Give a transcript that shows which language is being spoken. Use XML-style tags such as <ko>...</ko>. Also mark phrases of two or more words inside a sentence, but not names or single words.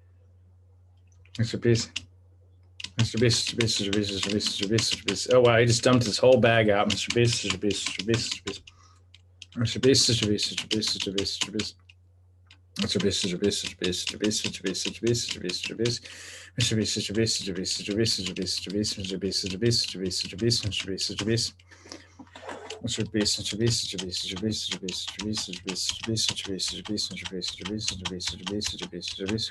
<en>MrBeast. MrBeast, MrBeast, MrBeast, MrBeast, MrBeast, MrBeast. Oh wow, he just dumped his whole bag out. MrBeast, MrBeast, MrBeast, MrBeast. MrBeast, MrBeast, MrBeast, MrBeast, MrBeast. MrBeast, MrBeast, MrBeast, MrBeast, MrBeast, MrBeast, MrBeast, MrBeast. MrBeast, MrBeast, MrBeast, MrBeast, MrBeast, MrBeast, MrBeast, MrBeast, MrBeast, MrBeast, MrBeast, MrBeast, MrBeast. MrBeast, MrBeast, MrBeast, MrBeast, MrBeast, MrBeast, MrBeast, MrBeast, MrBeast, MrBeast, MrBeast, MrBeast, MrBeast, MrBeast, MrBeast.</en>